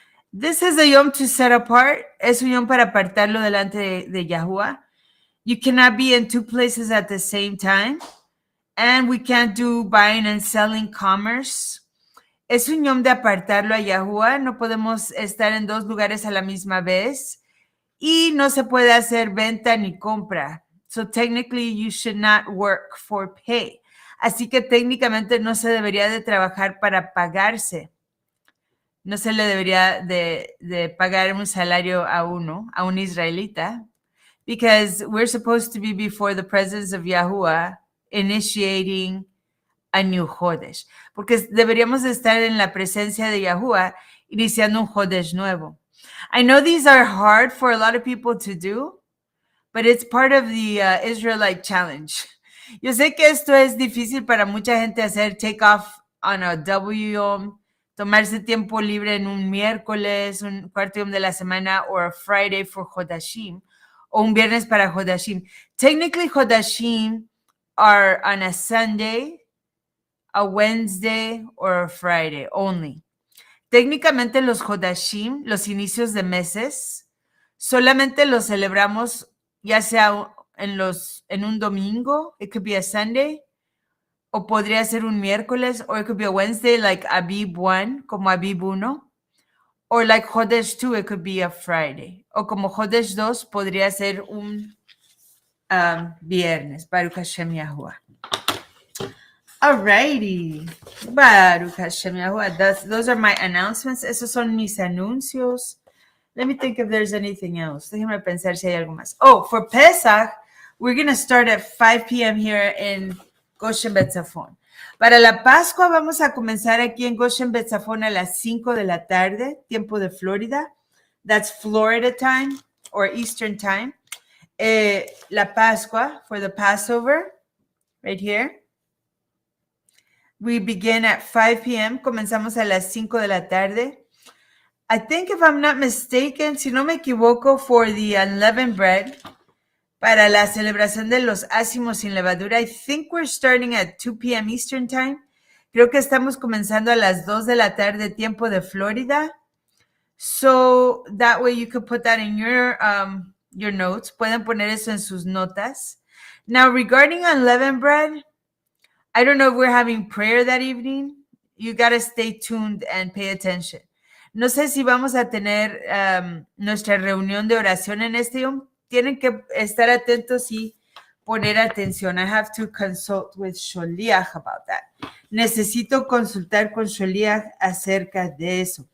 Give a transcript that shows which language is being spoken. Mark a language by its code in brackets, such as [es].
[en] This is a Yom to set apart. [es] Es un Yom para apartarlo delante de Yahuwah. [en] You cannot be in two places at the same time. And we can't do buying and selling commerce. [es] Es un Yom de apartarlo a Yahuwah. No podemos estar en dos lugares a la misma vez. Y no se puede hacer venta ni compra. [en] So technically you should not work for pay. [es] Así que técnicamente no se debería de trabajar para pagarse. no se le debería de pagar un salario a un israelita, [en] because we're supposed to be before the presence of Yahuwah, initiating a new Chodesh. [es] Porque deberíamos estar en la presencia de Yahuwah, iniciando un Chodesh nuevo. [en] I know these are hard for a lot of people to do, but it's part of the Israelite challenge. [es] Yo sé que esto es difícil para mucha gente hacer, [en] take off on a W, [es] tomarse tiempo libre en un miércoles, un cuarto de la semana, [en] or a Friday for Chodashim, [es] o un viernes para Chodashim. [en] Technically, Chodashim are on a Sunday, a Wednesday, or a Friday only. [es] Técnicamente los Chodashim, los inicios de meses, solamente los celebramos ya sea en un domingo, [en] it could be a Sunday, [es] o podría ser un miércoles, [en] or it could be a Wednesday, like Abib 1, [es] como Abib 1, [en] or like Chodesh 2, it could be a Friday, [es] o como Chodesh 2, podría ser un viernes, Baruch Hashem Yahuwah. [en] Alrighty, Baruch Hashem Yahuwah. Those are my announcements. [es] Esos son mis anuncios. [en] Let me think if there's anything else. [es] Déjame pensar si hay algo más. [en] Oh, for Pesach, we're going to start at 5 p.m. here in Goshen Betzafon. [es] Para la Pascua vamos a comenzar aquí en Goshen Betzafon a las 5 de la tarde, tiempo de Florida. [en] That's Florida time or Eastern time. [es] La Pascua, [en] for the Passover, right here. We begin at 5 p.m. [es] Comenzamos a las 5 de la tarde. [en] I think, if I'm not mistaken, [es] si no me equivoco, [en] for the unleavened bread, [es] para la celebración de los ácimos sin levadura, [en] I think we're starting at 2 p.m. Eastern time. [es] Creo que estamos comenzando a las 2 de la tarde, tiempo de Florida. [en] So that way you could put that in your notes. [es] Pueden poner eso en sus notas. [en] Now, regarding unleavened bread, I don't know if we're having prayer that evening. You got to stay tuned and pay attention. [es] No sé si vamos a tener nuestra reunión de oración en este yom. Tienen que estar atentos y poner atención. [en] I have to consult with Sholiach about that. [es] Necesito consultar con Sholiach acerca de eso.